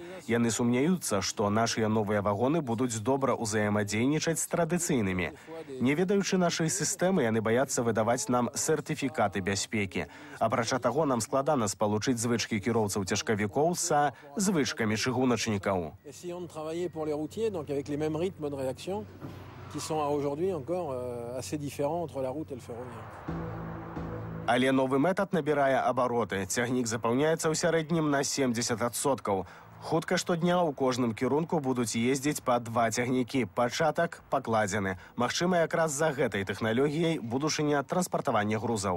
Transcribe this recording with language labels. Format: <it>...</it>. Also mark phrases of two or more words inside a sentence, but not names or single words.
<be>Яны сумняюцца, што нашыя новыя вагоны будуць добра ўзаемадзейнічаць з традыцыйнымі. Не ведаючы нашай сістэмы, яны баяцца выдаваць нам сертыфікаты бяспекі. Апрача таго, нам складана спалучыць звычкі кіроўцаў цяжкавікоў са звычкамі чыгуначнікаў.</be> <fr>Rythme de réaction qui sont aujourd'hui encore assez différents entre la route et le ferroviaire.</fr> <be>Але новы метад набірае абароты. Цягнік запаўняецца ў сярэднім на 70%. Хутка штодня ў кожным кірунку будуць ездзіць па 2 цягнікі. Пачатак пакладзены. Магчыма, якраз за гэтай тэхналогіяй будучыня транспартавання грузаў.</be>